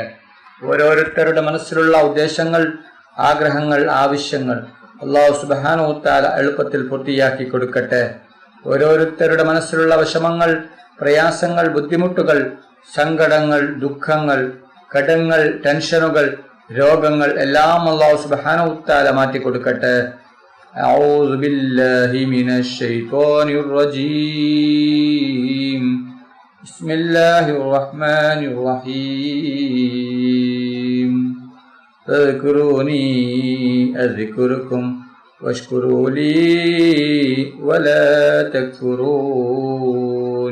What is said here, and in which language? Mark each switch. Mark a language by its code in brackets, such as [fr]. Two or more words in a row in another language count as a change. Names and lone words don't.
[ml] ഓരോരുത്തരുടെ മനസ്സിലുള്ള ഉദ്ദേശങ്ങൾ, ആഗ്രഹങ്ങൾ, ആവശ്യങ്ങൾ [ar] الله سبحانه تعالى [ml] എളുപ്പത്തിൽ പൂർത്തിയാക്കി കൊടുക്കട്ടെ. ഓരോരുത്തരുടെ മനസ്സിലുള്ള വിഷമങ്ങൾ, പ്രയാസങ്ങൾ, ബുദ്ധിമുട്ടുകൾ, സങ്കടങ്ങൾ, ദുഃഖങ്ങൾ, കടങ്ങൾ, ടെൻഷനുകൾ, രോഗങ്ങൾ എല്ലാം [ar] الله سبحانه تعالى [ml] മാറ്റി കൊടുക്കട്ടെ. [ar] أعوذ بالله من الشيطان الرجيم. بسم الله الرحمن الرحيم. اذكروني أذكركم واشكروا لي ولا تكفرون.